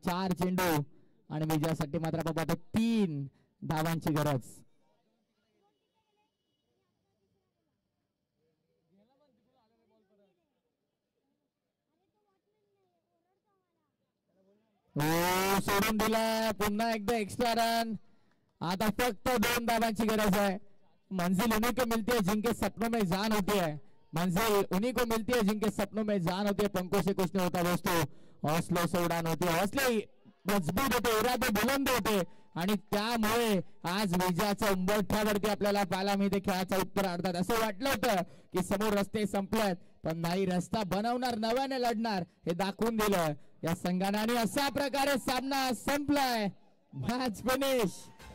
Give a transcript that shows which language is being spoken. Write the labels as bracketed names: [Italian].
[Marathi] 4 चेंडू आणि विजयासाठी मात्र आपण पाहतो 3 धावांची गरज. सोडून दिला. पुन्हा एकदा एक्स्ट्रा रन. आता फक्त 2 धावांची गरज है. [Hindi] मंजिल उन्हीं को मिलती है जिनके सपनों में जान होती है. मंजिल उन्हीं को मिलती है जिनके सपनों में जान होती है. पंखों से कुछ नहीं होता दोस्तों, हौसलों से उड़ान होती है. [Marathi] हौसले मजबूत होते, इरादे बुलंद होते आणि त्यामुळे आज विजयाच्या उंबरठ्यावरती आपल्याला पाहायला मिळते. खेळाच्या उत्तरार्धात असं वाटलं होतं की समोर रस्ते संपलेत, पण नाही, रस्ता बनवणार, नव्याने लढणार हे दाखवून दिलं या संघाने. आणि अशा प्रकारे सामना संपलाय. [English] Match finish.